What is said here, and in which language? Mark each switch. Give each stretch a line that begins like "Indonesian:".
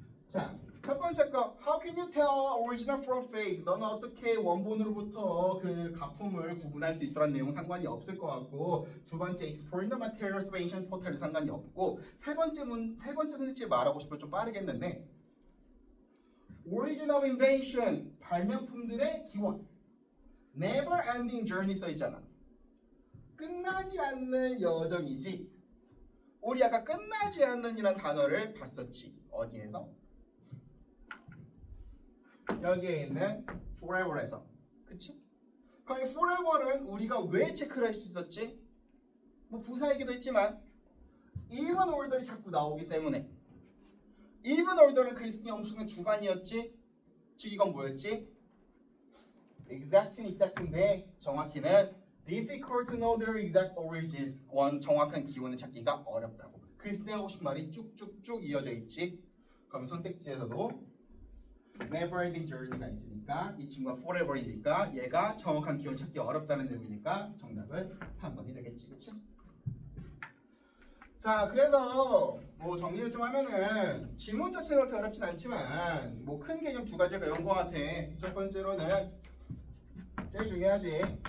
Korean: 자, 첫 번째 거
English: How can you tell original from fake?
Korean: 너는 어떻게 원본으로부터 그 가품을 구분할 수 있어라는 내용 상관이 없을 것 같고 두 번째
English: Exploring the materials of ancient pottery
Korean: 상관이 없고 세 번째 선택지 말하고 싶어 좀 빠르겠는데
English: Origin of invention
Korean: 발명품들의 기원
English: Never ending journey
Korean: 써 있잖아. 끝나지 않는 여정이지. 우리 아까 끝나지 않는 이란 단어를 봤었지. 어디에서? 여기에 있는 forever에서. 그치? 그럼 이 forever는 우리가 왜 체크를 할 수 있었지? 뭐 부사이기도 했지만 even older이 자꾸 나오기 때문에 even older는 글쓴이 엄청난 주관이었지? 즉 이건 뭐였지? exact인데 정확히는
English: difficult to know their exact origins
Korean: 정확한 기원을 찾기가 어렵다고. 글쓴이 하고 싶은 말이 쭉쭉쭉 이어져 있지. 그럼 선택지에서도
English: never ending journey
Korean: 가 있으니까 이 친구가 forever이니까 얘가 정확한 기원 찾기 어렵다는 내용이니까 정답은 3번이 되겠지. 그치? 자, 그래서 뭐 정리를 좀 하면은 지문 자체가 그렇게 어렵진 않지만 뭐 큰 개념 두 가지를 배운 것 같아. 첫 번째로는 제일 중요하지.